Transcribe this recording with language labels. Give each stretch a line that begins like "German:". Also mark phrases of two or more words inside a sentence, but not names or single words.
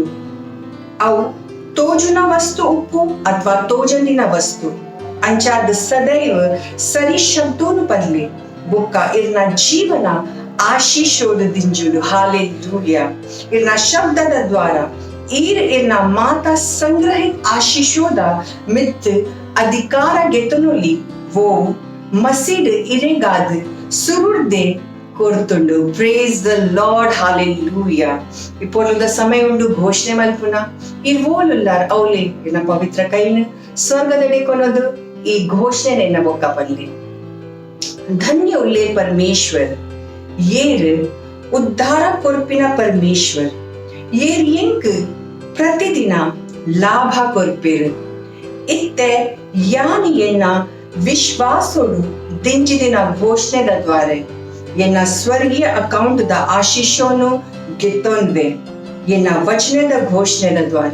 Tulu: ಅವು ತೋಜುನ ವಸ್ತು ಉಪ್ಪು ಅಥವಾ ತೋಜಂದಿನ ವಸ್ತು ಅಂಚಾದ ಸದೈವ ಸರಿ ಶಬ್ದೋನು ಪದ್ಲೆ ಬೊಕ್ಕ ಇರ್ನ ಜೀವನ ಆಶೀಶೋದ ದಿಂಜುಡು. हालेलुया. ಇರ್ನ ಶಬ್ದದ ದ್ವಾರ ಇರ್ನ ಮಾತಾ ಸಂಗ್ರಹಿತ ಆಶೀಶೋದ ಮಿತ್ ಅಧಿಕಾರ ಗೆತನೊಲಿ ವೋ ಮಸೀಡ್ ಇರೆಗಾದ ಸುರುಡ್ದೆ ಕೊರ್ತುಂಡು.
English: praise the Lord.
Tulu: हालेलुया. ಇಪ್ಪೊಲುದ ಸಮಯ ಉಂಡು ಘೋಷಣೆ ಮಲ್ಪುನ ಇರ್ವೋಲುಲ್ಲಾರ್ ಔಲೆ ಇರ್ನ ಪವಿತ್ರ ಕೈನ ಸ್ವರ್ಗದಡೆ ಕೊನೋದು ಈ ಘೋಷಣೆ ಎನ್ನ ಬೊಕ್ಕ ಪಲ್ಲೆ. ಧನ್ಯ ಉಲ್ಲೆ ಪರಮೇಶ್ವರ್ ಏರ್ ಉದ್ಧಾರ ಕೊರ್ಪಿನ ಪರಮೇಶ್ವರ್ ಏರ್ ಎಂಕ್ ಪ್ರತಿದಿನ ಲಾಭ ಕೊರ್ಪೇರು ಇತ್ತೆ ಯಾನಿ ಎನ್ನ ವಿಶ್ವಾಸೋಡು ದಿಂಜಿದಿನ ಘೋಷಣೆದ ದ್ವಾರ ಎನ್ನ ಸ್ವರ್ಗೀಯ ಅಕೌಂಟ್ ದ ಆಶೀಶೋನು ಗೆತ್ತೊಂದ್ವೆ ಎನ್ನ ವಚನದ ಘೋಷಣೆದ ದ್ವಾರ.